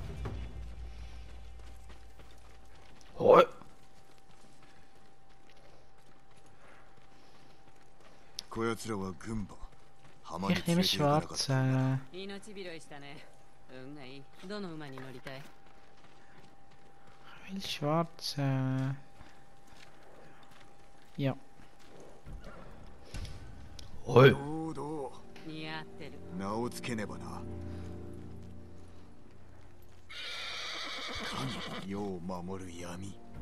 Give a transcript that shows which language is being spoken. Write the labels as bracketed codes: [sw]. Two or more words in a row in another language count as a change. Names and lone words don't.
[ja] おい。こやつらは軍馬。浜に [de] Ich [ja] 連れ [de] nehme [ja] て行かなかった。 [de] schwarze. [ja] 命拾いしたね。運がいい。どの馬に乗りたい？ [de] Ich will schwarze. Ja. [ja] おい。どうどう。似合ってる。名をつけねばな。神、世を守る闇。